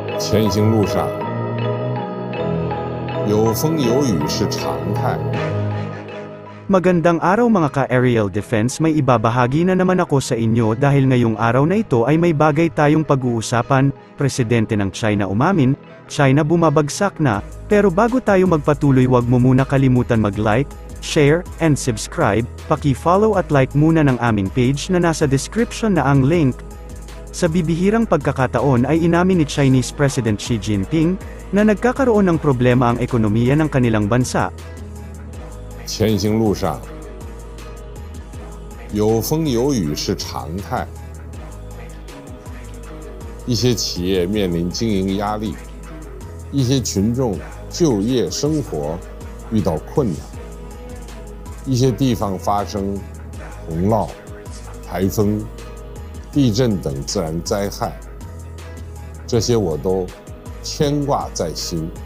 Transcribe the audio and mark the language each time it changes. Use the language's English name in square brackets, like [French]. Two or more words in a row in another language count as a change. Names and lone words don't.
[Chinese] 前行路上，有风有雨是常态。 [Filipino] Magandang araw mga ka-aerial defense, may ibabahagi na naman ako sa inyo dahil ngayong araw na ito ay may bagay tayong pag-uusapan. Presidente ng China umamin, China bumabagsak na, pero bago tayo magpatuloy wag mo muna kalimutan mag- [English] like, share, and subscribe, [Filipino] paki-follow at like muna ng aming page na nasa description na ang link. Sa bibihirang pagkakataon ay inamin ni [English] Chinese President [Filipino] Xi Jinping, na nagkakaroon ng problema ang ekonomiya ng kanilang bansa. [Chinese] 前行路上，有风有雨是常态。一些企业面临经营压力，一些群众就业生活遇到困难，一些地方发生洪涝、台风、地震等自然灾害，这些我都牵挂在心。